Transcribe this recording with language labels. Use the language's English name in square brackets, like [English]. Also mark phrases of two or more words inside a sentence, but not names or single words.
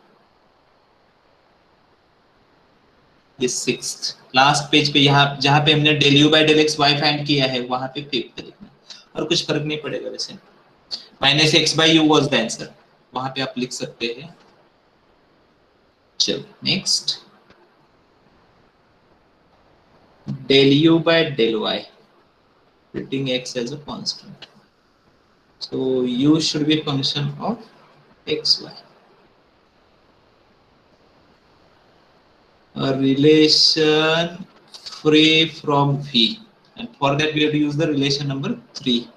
[Hindi] ये [English] sixth last page [Hindi] पे, यहाँ जहाँ पे हमने [English] del u by del x y [Hindi] फाइंड किया है वहां पे फिफ्थ लिखना, और कुछ फर्क नहीं पड़ेगा वैसे। [English] minus x by u was the answer, [Hindi] वहां पे आप लिख सकते हैं। चलो नेक्स्ट, [English] del u by del y, treating x as a constant. So u should be a function of xy. A relation free from v, and for that we have to use the relation number 3.